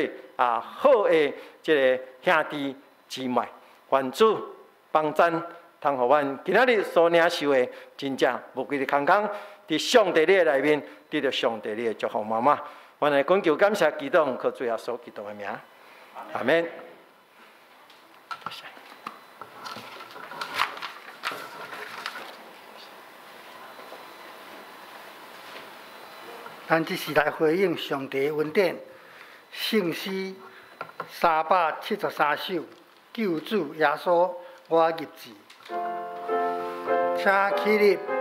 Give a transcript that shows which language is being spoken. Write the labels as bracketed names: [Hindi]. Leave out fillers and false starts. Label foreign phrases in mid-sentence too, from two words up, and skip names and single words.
[Min Nan Chinese] 好的，即个兄弟姊妹，愿主帮咱，通互阮今仔日所领受的，真正无规的空空，伫上帝你的内面，得到上帝你的祝福妈妈。阮来恳求感谢基督，靠主耶稣基督的名，阿免。咱即时来回应上帝的恩典。圣诗373首，救主耶稣我入志，请起立。